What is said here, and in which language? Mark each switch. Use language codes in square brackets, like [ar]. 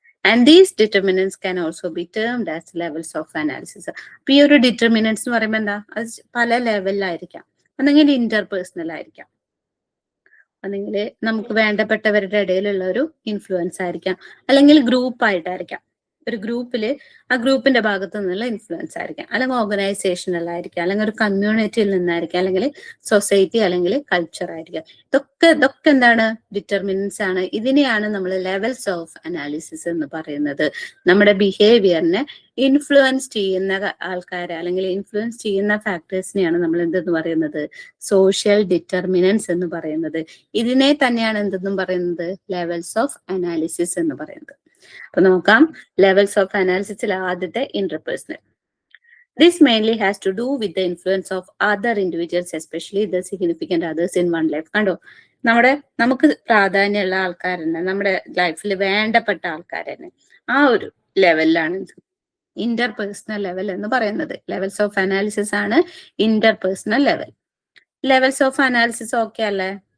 [en] And these determinants can also be termed as levels of analysis. [ml] അപ്പൊ ഈ ഒരു determinants എന്ന് പറയുമ്പോൾ എന്താ, അത് പല ലെവലിലായിരിക്കാം. ഒന്നെങ്കിൽ ഇന്റർപേഴ്സണൽ ആയിരിക്കാം, അല്ലെങ്കിൽ നമുക്ക് വേണ്ടപ്പെട്ടവരുടെ ഇടയിലുള്ള ഒരു ഇൻഫ്ലുവൻസ് ആയിരിക്കാം, അല്ലെങ്കിൽ ഗ്രൂപ്പ് ആയിട്ടായിരിക്കാം. ഒരു ഗ്രൂപ്പില് ആ ഗ്രൂപ്പിന്റെ ഭാഗത്തു നിന്നുള്ള ഇൻഫ്ലുവൻസ് ആയിരിക്കാം, അല്ലെങ്കിൽ ഓർഗനൈസേഷണൽ ആയിരിക്കാം, അല്ലെങ്കിൽ ഒരു കമ്മ്യൂണിറ്റിയിൽ നിന്നായിരിക്കാം, അല്ലെങ്കിൽ സൊസൈറ്റി, അല്ലെങ്കിൽ കൾച്ചർ ആയിരിക്കാം. ഇതൊക്കെ എന്താണ്, ഡിറ്റർമിനൻസ് ആണ്. ഇതിനെയാണ് നമ്മൾ ലെവൽസ് ഓഫ് അനാലിസിസ് എന്ന് പറയുന്നത്. നമ്മുടെ ബിഹേവിയറിനെ ഇൻഫ്ലുവൻസ് ചെയ്യുന്ന ആൾക്കാരെ, അല്ലെങ്കിൽ ഇൻഫ്ലുവൻസ് ചെയ്യുന്ന ഫാക്ടേഴ്സിനെയാണ് നമ്മൾ എന്തെന്ന് പറയുന്നത്, സോഷ്യൽ ഡിറ്റർമിനൻസ് എന്ന് പറയുന്നത്. ഇതിനെ തന്നെയാണ് എന്തെന്നും പറയുന്നത്, ലെവൽസ് ഓഫ് അനാലിസിസ് എന്ന് പറയുന്നത്. അപ്പൊ നോക്കാം, ലെവൽസ് ഓഫ് അനാലിസിസിൽ ആദ്യത്തെ interpersonal. [en] This mainly has to do with the influence of other individuals, especially the significant others in one life. [ml] കണ്ടോ, നമുക്ക് പ്രാധാന്യമുള്ള ആൾക്കാരെന്നെ, നമ്മുടെ ലൈഫിൽ വേണ്ടപ്പെട്ട ആൾക്കാരെന്നെ, ആ ഒരു ലെവലിലാണ് ഇന്റർപേഴ്സണൽ ലെവൽ എന്ന് പറയുന്നത്. ലെവൽസ് ഓഫ് അനാലിസിസ് ആണ് interpersonal level. Levels of analysis okay അല്ലേ?